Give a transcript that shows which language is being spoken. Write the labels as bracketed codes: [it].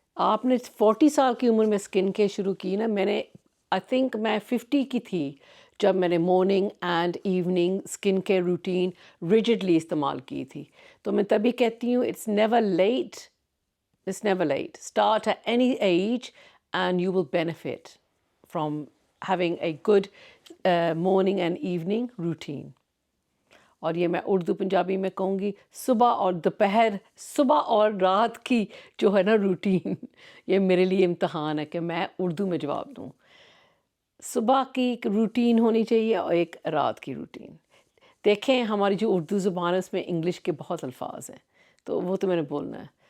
[ur] آپ نے 40 سال کی عمر میں اسکن کیئر شروع کی نا, میں نے آئی تھنک میں 50 کی تھی جب میں نے morning and evening skin care routine rigidly استعمال کی تھی. تو میں تبھی کہتی ہوں [en] It's never late, it's never late. Start at any age and you will benefit from having a good morning and evening routine. [ur] اور یہ میں اردو پنجابی میں کہوں گی, صبح اور دوپہر, صبح اور رات کی جو ہے نا روٹین, یہ میرے لیے امتحان ہے کہ میں اردو میں جواب دوں. صبح کی ایک روٹین ہونی چاہیے اور ایک رات کی روٹین. دیکھیں ہماری جو اردو زبان ہے اس میں انگلش کے بہت الفاظ ہیں, تو وہ تو میں نے بولنا ہے.